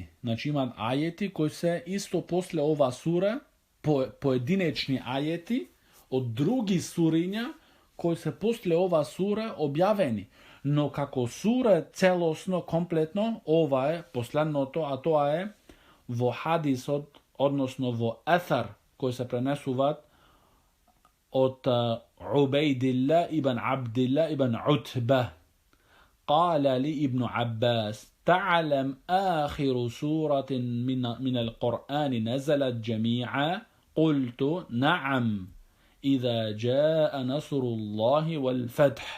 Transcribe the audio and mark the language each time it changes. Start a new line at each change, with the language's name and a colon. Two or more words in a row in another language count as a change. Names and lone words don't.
Macedonian: Значи, имат ајети кои се исто после ова сура, поединечни ајети од други суриња кои се после ова сура објавени. Но како сура целосно, комплетно, ова е последното, а тоа е во хадисот, односно во ефар, кои се пренесуваат од Убейдилла ибн Абдилла ибн Утба.
Arabic: قال لي ابن عباس تعلم آخر سورة من القرآن نزلت جميعا؟ قلت نعم إذا جاء نصر الله والفتح.